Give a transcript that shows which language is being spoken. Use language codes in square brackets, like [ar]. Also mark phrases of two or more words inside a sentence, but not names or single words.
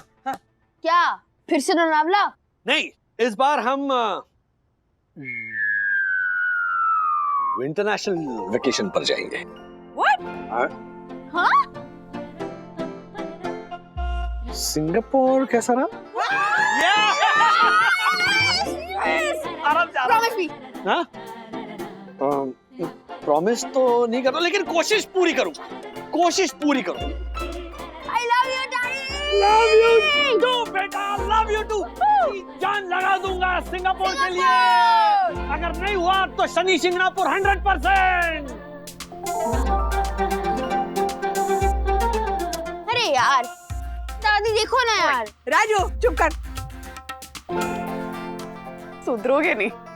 [hi] क्या फिर से लोनावला? नहीं, इस बार हम इंटरनेशनल वेकेशन पर जाएंगे। [en] What? [hi] हाँ? सिंगापुर कैसा रहा? [en] Promise me. [hi] हाँ? प्रॉमिस तो नहीं कर रहा, लेकिन कोशिश पूरी करूंगा। कोशिश पूरी करूंगा। [en] I love you, Daddy. Love you too, बेटा। Love you too. [hi] जान लगा दूंगा सिंगापुर के लिए। अगर नहीं हुआ तो शनि सिंगापुर 100%। अरे यार, दादी देखो ना यार। राजू चुप कर। सुधरोगे नहीं।